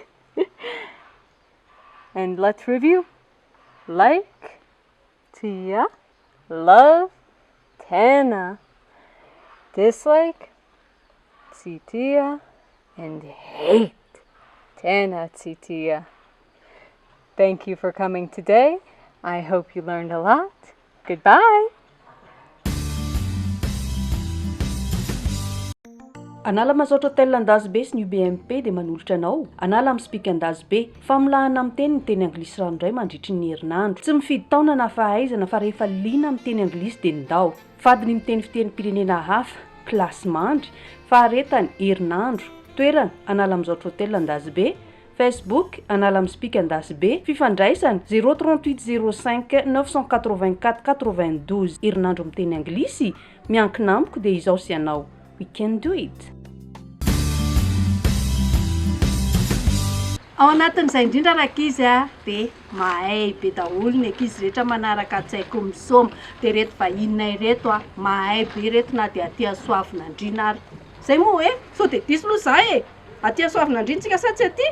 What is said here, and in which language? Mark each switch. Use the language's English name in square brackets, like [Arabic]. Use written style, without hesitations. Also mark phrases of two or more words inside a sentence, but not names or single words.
[English] And let's review. Like, tia, love, tana. Dislike, tsitia, and hate, [Malagasy] tana tsitia. [English] Thank you for coming today. I hope you learned a lot. Goodbye. [Malagasy] Anala mazotra hôtel Andasibe sy ny UBMP dia manolotra anao. Anala amin'ny Speak Andasibe. Famolahana amin'ny teny ny teny anglisy ranoray mandritra ny herinandro. Tsy mifidy taona na fahaizana fa rehefa liana amin'ny teny anglisy dia ndao. Fadiny miteny fitenim-pirenena hafa, klasy mandry, faharetany herinandro. Toerana anala amin'ny mazotra hôtel Andasibe. Facebook anala amin'ny Speak Andasibe. Fifandraisana 038 05 984 92. Herinandro amin'ny teny anglisy miankina amiko dia izao sy anao. [English] We can do it. [Malagasy] Ao anatin'izay indrindra rakizy dia mahay be daholo ny ankizy rehetra manaraka Tsaiky Misoma. Dia reto vahininay reto mahay be reto na dia aty Soavina Andriana ary. Zay moa hoe sao dia diso aloha zahay aty Soavina Andriana tsika sa tsy aty?